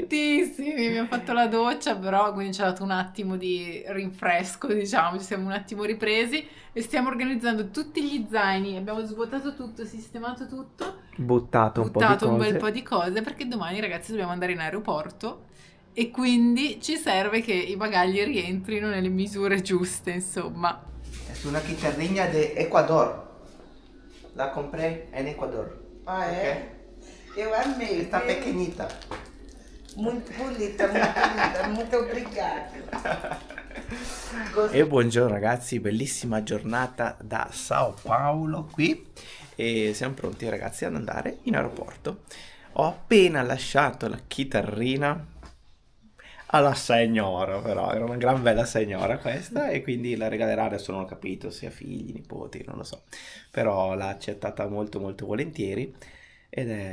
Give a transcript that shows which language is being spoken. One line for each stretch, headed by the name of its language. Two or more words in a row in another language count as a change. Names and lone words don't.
Italian: Cottissimi, abbiamo fatto la doccia, però quindi ci ha dato un attimo di rinfresco, diciamo, ci siamo un attimo ripresi e stiamo organizzando tutti gli zaini, abbiamo svuotato tutto, sistemato tutto, Buttato un bel po' di cose perché domani ragazzi dobbiamo andare in aeroporto e quindi ci serve che i bagagli rientrino nelle misure giuste, insomma.
Spanish: È una chitarrina de Ecuador. La compré en Ecuador.
Portuguese: Ah, é? Eu amei.
Spanish: Está
Portuguese: viu?
Spanish: pequeñita.
Portuguese: Muito bonita, muito obrigada.
Italian: E buongiorno ragazzi, bellissima giornata da Sao Paulo qui e siamo pronti ragazzi ad andare in aeroporto. Ho appena lasciato la chitarrina alla signora, però era una gran bella signora questa e quindi la regalerà, adesso non ho capito se ha figli, nipoti, non lo so, però l'ha accettata molto molto volentieri ed è...